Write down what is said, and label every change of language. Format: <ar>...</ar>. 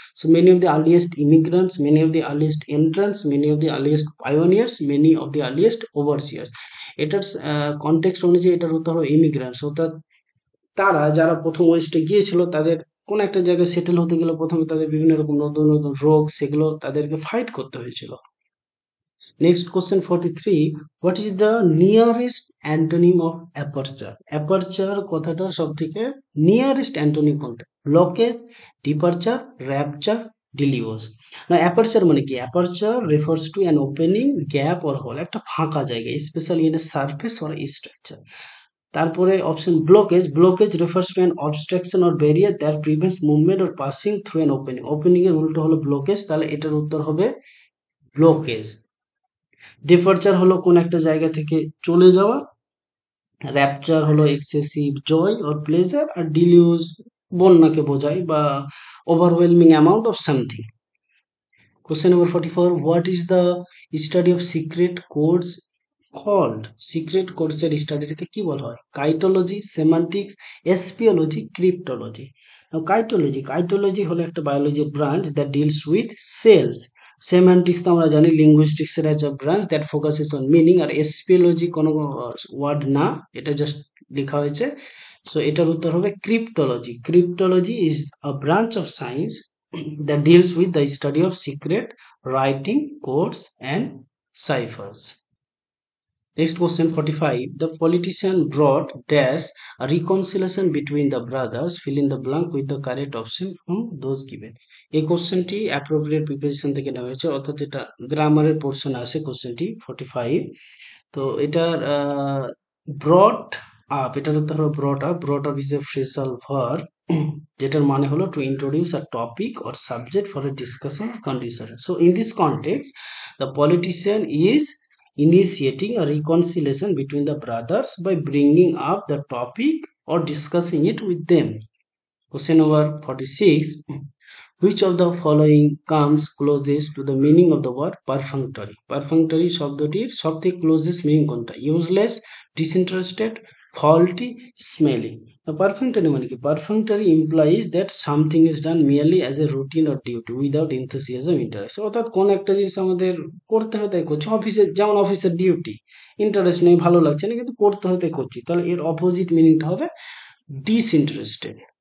<en>So many of the earliest immigrants, many of the earliest entrance, many of the earliest pioneers, many of the earliest overseers.</en> <bn>এটার context অনুযায়ী এটার উত্তর হলো immigrants, অর্থাৎ তারা যারা প্রথম ওয়েস্টে গিয়েছিল তাদের কোন একটা জায়গায় সেটেল হতে গেলে প্রথমে তাদের বিভিন্ন রকম নতুন নতুন রোগ সেগুলো তাদেরকে ফাইট করতে হয়েছিল।</bn> <en>Next question 43. What is the nearest antonym of aperture?</en> <bn>Aperture কথাটার সবথেকে</bn> <en>nearest antonym</en> <bn>কোনটা?</bn> <en>Blockage, departure, rapture, deluge. Now aperture মানে কি? Aperture refers to an opening, gap or hole,</en> <bn>একটা ফাঁকা জায়গা,</bn> <en>especially in a surface or a structure. তারপরে option blockage refers to an obstruction or barrier that prevents movement or passing through an opening.</en> <bn>Opening এর উল্টো হলো blockage, তাহলে এটার উত্তর হবে ব্লকেজ। ডিপারচার হলো কোন একটা জায়গা থেকে চলে যাওয়া, র্যাপচার হলো</bn> <en>excessive joy or pleasure,</en> <bn>আর ডিলিউজ বন্যাকে বোঝায় বা</bn> <en>Overwhelming amount of something.</en> <bn>Question number 44.</bn> <en>What is the study of secret codes called?</en> <bn>Secret codes এর স্টাডিটাকে কি বলা হয়? কাইটোলজি, সেমান্টিক্স, এসপিওলজি, ক্রিপ্টোলজি। কাইটোলজি হলো একটা biology branch</bn> <en>That deals with cells.</en> <bn>সেমান্টিক্স তো আমরা জানি লিঙ্গুইস্টিক্স এর একটা branch</bn> <en>that focuses on meaning,</en> <bn>আর এসপিওলজি কোনো ওয়ার্ড না, এটা জাস্ট লেখা হয়েছে।</bn> <en>so</en> <bn>এটার উত্তর হবে</bn> <en>Cryptology is a branch of science that deals with the study of secret writing codes and ciphers. Next question 45. The politician brought dash a reconciliation between the brothers. Fill in the blank with the correct option from those given.</en> <bn>এই কোশ্চেনটি appropriate preparation থেকে নেওয়া হয়েছে, অর্থাৎ এটা গ্রামারের portion আছে কোশ্চেনটি 45।</bn> <en>তো এটার brought up,</en> <bn>এটার উত্তর হলো</bn> <en>Brought up is a phrasal verb যেটার মানে হলো to introduce a topic or subject for a discussion condition. So in this context the politician is initiating a reconciliation between the brothers by bringing up the topic or discussing it with them. Question number 46. Which of the following comes closest to the meaning of the word perfunctory?</en> <bn>Perfunctory শব্দটির সবথেকে</bn> <en>closest meaning</en> <bn>কোনটা?</bn> <en>Useless, disinterested, faulty, smelling. Now perfunctory মানে কি? Perfunctory implies that something is done merely as a routine or duty without enthusiasm, interest.</en> <bn>অর্থাৎ কোন একটা জিনিস আমাদের করতে হয় তাই করছি, অফিসে যেমন অফিসের ডিউটি, ইন্টারেস্ট নেই, ভালো লাগছে না কিন্তু করতে হয় তাই করছি, তাহলে এর অপোজিট মিনিংটা হবে ডিসইন্টারেস্টেড।</bn>